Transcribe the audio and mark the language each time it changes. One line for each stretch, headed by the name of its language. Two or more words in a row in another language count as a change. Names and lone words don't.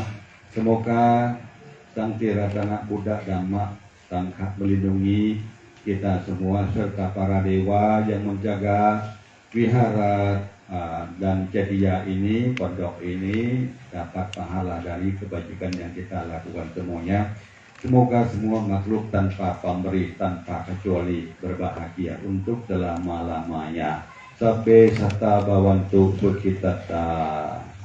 Indonesian: Semoga Sang Tiratana Buddha Dhamma Sangha melindungi kita semua serta para dewa yang menjaga wihara dan cedia ini, pondok ini dapat pahala dari kebajikan yang kita lakukan semuanya. Semoga semua makhluk tanpa pemberi, tanpa kecuali berbahagia untuk selama-lamanya.
Pali: Sabbe satta bhavantu sukhitata.